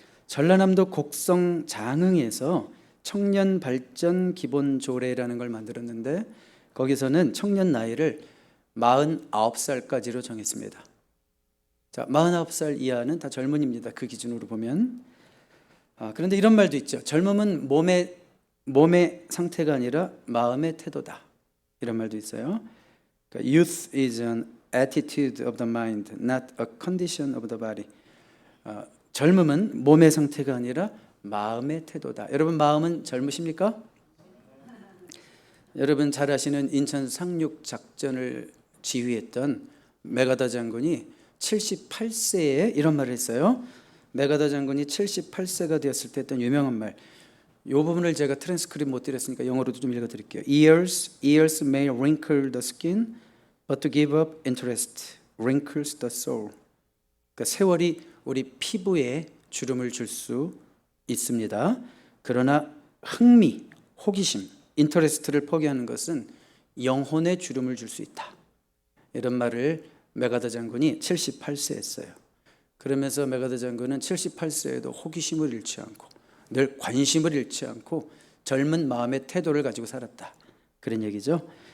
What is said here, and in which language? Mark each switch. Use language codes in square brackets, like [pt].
[ko] 전라남도 곡성 장흥에서 청년 발전 기본 조례라는 걸 만들었는데 거기서는 청년 나이를 49살까지로 정했습니다. 자, 49살 이하는 다 젊은입니다. 그 기준으로 보면. 그런데 이런 말도 있죠. 젊음은 몸의 상태가 아니라 마음의 태도다. 이런 말도 있어요. 그러니까 [en] Youth is an attitude of the mind, not a condition of the body. [ko] 젊음은 몸의 상태가 아니라 마음의 태도다. 여러분 마음은 젊으십니까? 여러분 잘 아시는 인천 상륙 작전을 지휘했던 메가더 장군이 78세에 이런 말을 했어요. 메가더 장군이 78세가 되었을 때 했던 유명한 말. 이 부분을 제가 트랜스크립 못 드렸으니까 영어로도 좀 읽어드릴게요. [en] Years may wrinkle the skin, but to give up interest wrinkles the soul. [ko] 그러니까 세월이 우리 피부에 주름을 줄 수 있습니다. 그러나 흥미, 호기심, 인터레스트를 포기하는 것은 영혼의 주름을 줄 수 있다. 이런 말을 메가더 장군이 78세에 했어요. 그러면서 메가더 장군은 78세에도 호기심을 잃지 않고 늘 관심을 잃지 않고 젊은 마음의 태도를 가지고 살았다. 그런 얘기죠.